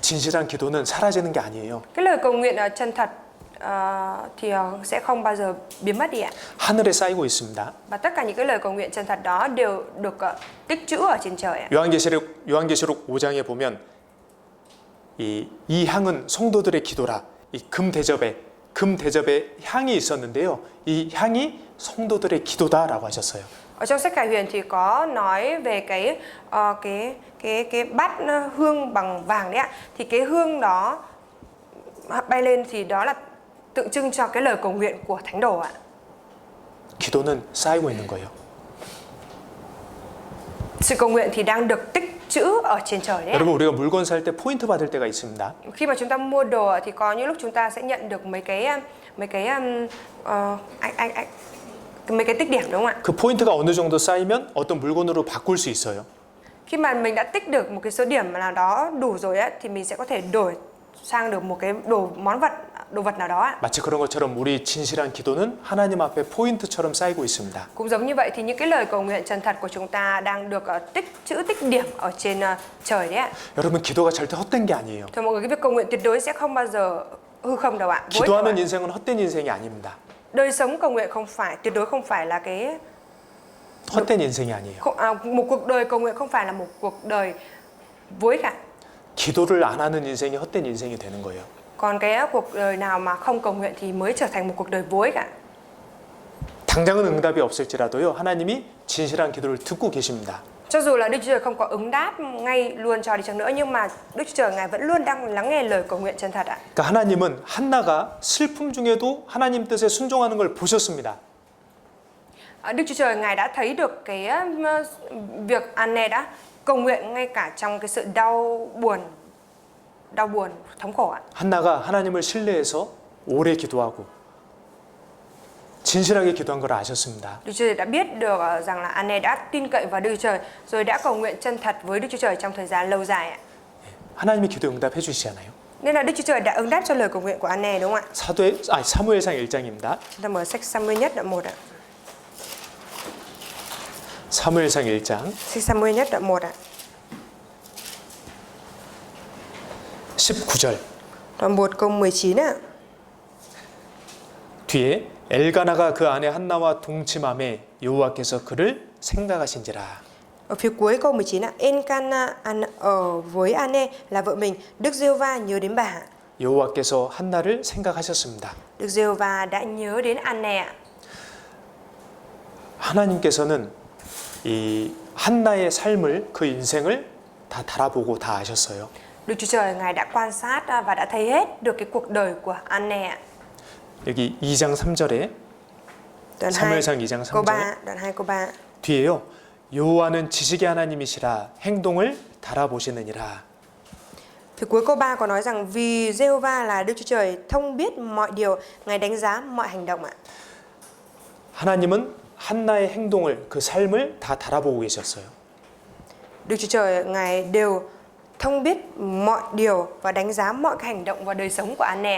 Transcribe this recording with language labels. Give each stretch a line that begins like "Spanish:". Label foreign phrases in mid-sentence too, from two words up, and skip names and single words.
Korean: 진실한 기도는 사라지는 게 아니에요.
Vietnamese: Cái lời cầu nguyện chân thật thì sẽ không bao giờ biến mất đi ạ.
Korean: 하늘에 쌓이고 있습니다.
Vietnamese: Và tất cả những cái lời cầu nguyện chân thật đó đều được tích trữ ở trên trời ạ.
Korean: 요한계시록 5장에 보면 이 향은 성도들의 기도라. 이 금 대접에 향이 있었는데요. 이 향이 성도들의 기도다라고 하셨어요.
Vietnamese: Ở trong sách Khải Huyền thì có nói về cái bát hương bằng vàng đấy ạ. Thì cái hương đó bay lên thì đó là tượng trưng cho cái lời cầu nguyện của thánh đồ ạ.
Korean: 기도는 쌓이고 있는 거예요.
Vietnamese: Sự cầu nguyện thì đang được tích trữ ở trên trời đấy ạ.
Korean: 여러분 우리가 물건 살 때 포인트 받을 때가 있습니다.
Vietnamese: Khi mà chúng ta mua đồ thì có những lúc chúng ta sẽ nhận được mấy cái tích điểm đúng không ạ?
Korean: 그 포인트가 어느 정도 쌓이면 어떤 물건으로 바꿀 수 있어요.
Vietnamese: Khi mà mình đã tích được một cái số điểm nào đó đủ rồi á thì mình sẽ có thể đổi sang được một cái đồ vật nào đó ạ.
Korean: 마치 그런 것처럼 우리 진실한 기도는 하나님 앞에 포인트처럼 쌓이고 있습니다.
Vietnamese: Cũng giống như vậy thì những cái lời cầu nguyện chân thật của chúng ta đang được tích điểm ở trên trời đấy ạ.
Korean: 여러분 기도가 절대 헛된 게 아니에요.
Vietnamese: Thôi mọi người, cái việc cầu nguyện tuyệt đối sẽ không bao giờ hư không đâu ạ.
Korean: 기도하는 인생은 헛된 인생이 아닙니다.
Vietnamese: Đời sống cầu nguyện tuyệt đối không phải là cái
Korean: 헛된 인생이 아니에요.
Vietnamese: một cuộc đời cầu nguyện không phải là một cuộc đời vối cả.
Korean: 기도를 안 하는 인생이 헛된 인생이 되는 거예요.
Vietnamese: Còn cái cuộc đời nào mà không cầu nguyện thì mới trở thành một cuộc đời vối cả.
Korean: 당장은 응답이 없을지라도요. 하나님이 진실한 기도를 듣고 계십니다.
Vietnamese: Cho dù là Đức Chúa Trời không có ứng đáp ngay luôn cho đi chăng nữa, nhưng mà Đức Chúa Trời Ngài vẫn luôn đang lắng nghe lời cầu nguyện chân thật ạ.
Korean: 그러니까 하나님은 한나가 슬픔 중에도 하나님 뜻에 순종하는 걸 보셨습니다.
Vietnamese: Đức Chúa Trời Ngài đã thấy được cái việc Anne đã cầu nguyện ngay cả trong cái sự đau buồn, thống khổ ạ.
Korean: 한나가 하나님을 신뢰해서 오래 기도하고 진실하게 기도한 걸 아셨습니다.
Vietnamese: Đức Chúa Trời đã biết được rằng là Anne đã tin cậy vào Đức Chúa Trời rồi đã cầu nguyện chân thật với Đức Chúa Trời trong thời gian lâu dài ạ.
Korean: 하나님이 기도 응답해 주시잖아요.
Vietnamese: Nên là Đức Chúa Trời đã ứng đáp cho lời cầu nguyện của Anne đúng không ạ?
Korean: 사무엘상 1장입니다.
Vietnamese: Chúng ta mở sách Sa-muel nhất đoạn 1 ạ.
Korean: 사무엘상 1장
Vietnamese: Sách Sa-muel nhất đoạn 1 ạ.
Korean: 19절
Vietnamese: Đoạn 1 câu 19 ạ.
Korean: 뒤에 엘가나가 그 아내 한나와 동침함에 여호와께서 그를 생각하신지라.
Vietnamese: Ở phía cuối câu 19 ạ, Elcana ở với Anne là vợ mình, Đức Giê-hô-va nhớ đến bà.
Korean: 여호와께서 한나를 생각하셨습니다.
Vietnamese: Đức Giê-hô-va đã nhớ đến Anne ạ.
Korean: 하나님께서는 이 한나의 삶을 그 인생을 다 달아보고 다 아셨어요.
Vietnamese: Đức Chúa Trời Ngài đã quan sát và đã thấy hết được cái cuộc đời của Anne ạ.
Korean: 여기 2장 3절에
Vietnamese: Đoạn 2
Korean: 사무엘상 2장
Vietnamese: câu
Korean: 3절에
Vietnamese: 3, đoạn 2 câu 3.
Korean: 뒤에요. 여호와는 지식의 하나님이시라 행동을 달아보시느니라.
Vietnamese: Phía cuối câu 3 có nói rằng vì Giê-hô-va là Đức Chúa Trời thông biết mọi điều, Ngài đánh giá mọi hành động ạ.
Korean: 하나님은 한나의 행동을 그 삶을 다 달아보고 계셨어요.
Vietnamese: Đức Chúa Trời Ngài đều thông biết mọi điều và đánh giá mọi cái hành động và đời sống của Anne.